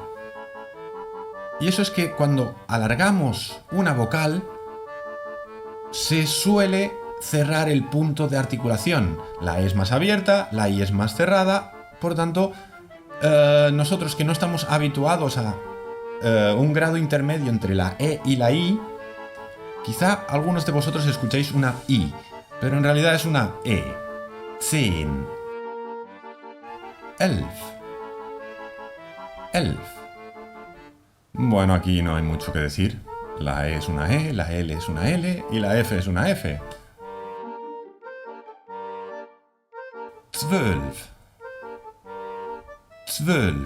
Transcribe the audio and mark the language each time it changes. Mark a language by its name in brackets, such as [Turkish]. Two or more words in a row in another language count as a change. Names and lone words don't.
[Spanish] Y eso es que cuando alargamos una vocal, se suele cerrar el punto de articulación. La E es más abierta, la I es más cerrada, por tanto, nosotros que no estamos habituados a un grado intermedio entre la E y la I, quizá algunos de vosotros escuchéis una I, pero en realidad es una E. [German] Zehn. Elf. Elf. [Spanish] Bueno, aquí no hay mucho que decir. La E es una E, la L es una L y la F es una F. 12. 12.